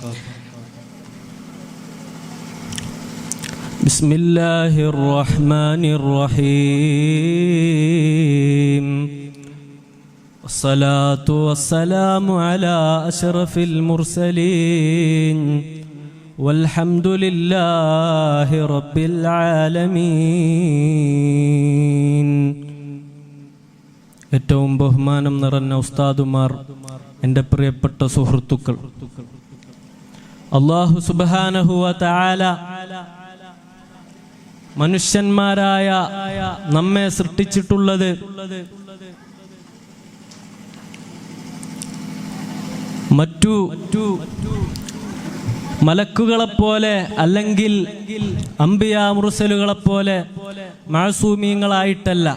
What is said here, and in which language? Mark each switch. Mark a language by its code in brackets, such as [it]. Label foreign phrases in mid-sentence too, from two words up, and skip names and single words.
[ar] بسم الله الرحمن الرحيم. والصلاة والسلام على أشرف المرسلين والحمد لله رب العالمين. [ml] ഏറ്റവും ബഹുമാനം നിറഞ്ഞ ഉസ്താദുമാർ, എൻ്റെ പ്രിയപ്പെട്ട സുഹൃത്തുക്കൾ, [ar] الله سبحانه وتعالى [ml] മനുഷ്യന്മാരായ നമ്മെ സൃഷ്ടിച്ചിട്ടുള്ളത് മറ്റു മലക്കുകളെപ്പോലെ അല്ലെങ്കിൽ അംബിയാ മുർസലുകളെപ്പോലെ മാസൂമീങ്ങളായിട്ടല്ല.